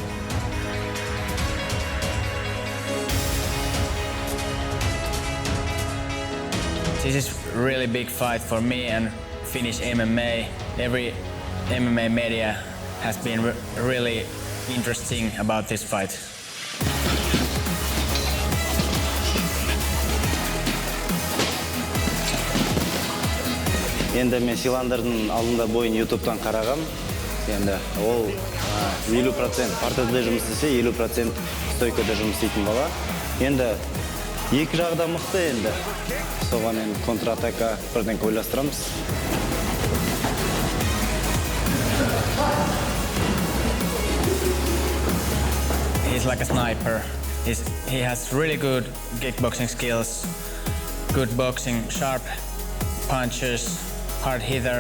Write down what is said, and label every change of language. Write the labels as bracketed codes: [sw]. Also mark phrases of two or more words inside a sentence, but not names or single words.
[en] This is really big fight for me and Finnish MMA. Every MMA media has been really interesting about this fight. [kk] Енді мен Силандердің алдында бойын YouTube'дан қарағам. Енді ол 50% партада жұмыс істесе, 50% стойкада жұмыс істейтін бала. Енді екі жағы да мықты енді. Соған енді контратака бірдеңке ойластырамыз. [en] He's like a sniper. He has really good kickboxing skills, good boxing, sharp punches, hard hitter.